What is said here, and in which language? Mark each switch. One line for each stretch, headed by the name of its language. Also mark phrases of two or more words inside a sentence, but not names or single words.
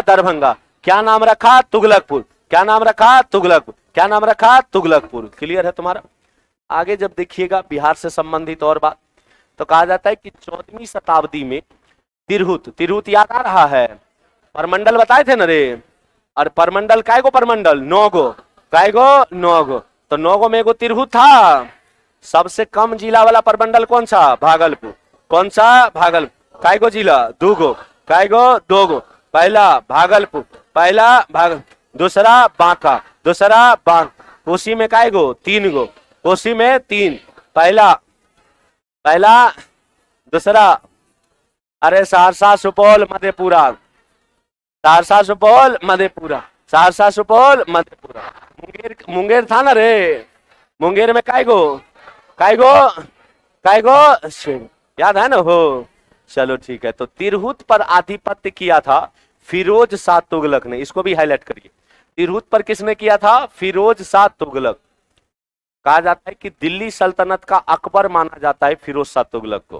Hindi: दरभंगा। क्या नाम रखा? तुगलकपुर। क्या नाम रखा? तुगलकपुर। क्या नाम रखा? तुगलकपुर। क्लियर है तुम्हारा? आगे जब देखिएगा बिहार से संबंधित और बात, तो कहा जाता है कि 14वीं शताब्दी में तिरहुत, तिरहुत याद आ रहा है? परमंडल बताए थे ना रे? और परमंडल
Angika: काय गो?
Hindi: परमंडल 9 गो।
Angika: काय गो?
Hindi: 9 गो। तो 9 गो में एगो तिरहुत था। सबसे कम जिला वाला परमंडल कौन सा? भागलपुर। कौन सा? भागलपुर।
Angika: काय गो
Hindi: जिला? 2 गो।
Angika: काय गो?
Hindi: 2 गो। पहला भागलपुर, पहला भागल, दूसरा बांका, दूसरा बांका। कोसी में
Angika: काय गो?
Hindi: 3 गो। कोसी में 3। पहला, पहला, दूसरा, अरे सहरसा, सुपौल, मधेपुरा। सहरसा, सुपौल, मधेपुरा। सहरसा, सुपौल, मधेपुरा। मुंगेर, मुंगेर था ना रे? मुंगेर में
Angika: काय गो? काय गो? काय गो?
Hindi: याद है ना? हो, चलो ठीक है। तो तिरहुत पर आधिपत्य किया था फिरोज शाह तुगलक ने। इसको भी हाईलाइट करिए। तिरहुत पर किसने किया था? फिरोज शाह तुगलक। कहा जाता है कि दिल्ली सल्तनत का अकबर माना जाता है फिरोज शाह तुगलक को।